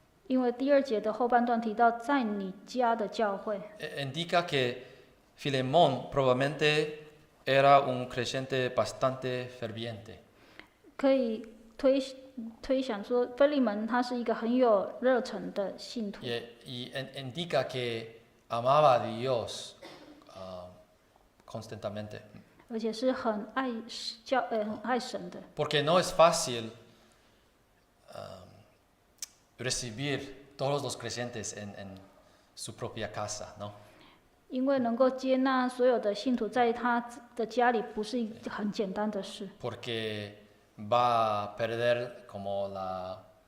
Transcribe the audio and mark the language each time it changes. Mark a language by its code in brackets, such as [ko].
[zh] 因为第2节的后半段提到在你家的教会， [es] Indica que Filemón probablemente era un creyente bastante ferviente. [zh] 可以推想说，腓利门他是一个很有热忱的信徒， [es] Y indica que amaba a Dios constantemente. [zh] 而且是很很爱神的。 [es] Porque no es fácil recibir todos los creyentes en su propia casa, ¿no? [zh] 因为能够接纳所有的信徒在他的家里，不是一很简单的事， [es] Porque va a perder como la